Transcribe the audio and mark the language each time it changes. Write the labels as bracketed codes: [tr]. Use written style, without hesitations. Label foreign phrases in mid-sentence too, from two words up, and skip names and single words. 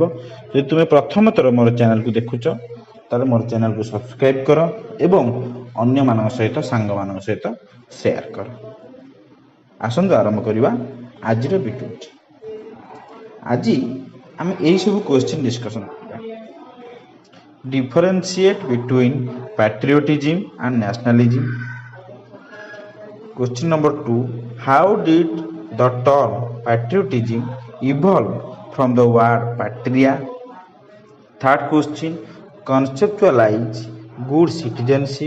[or] ଯଦି ତୁମେ ପ୍ରଥମ ଥର ମୋର ଚ୍ୟାନେଲକୁ ଦେଖୁଛ ତାହେଲେ ମୋର ଚ୍ୟାନେଲକୁ ସବସ୍କ୍ରାଇବ୍ କର ଏବଂ ଅନ୍ୟମାନଙ୍କ ସହିତ ସାଙ୍ଗମାନଙ୍କ ସହିତ ସେୟାର କର। ଆସନ୍ତୁ ଆରମ୍ଭ କରିବା ଆଜିର ଭିଡ଼ିଓଟି। ଆଜି ଆମେ ଏହିସବୁ [en] question discussion [or] କରିବା। [en] differentiate between patriotism and nationalism. Question number 2. How did the term patriotism evolve from the word patria? Third question. Conceptualize good citizenship.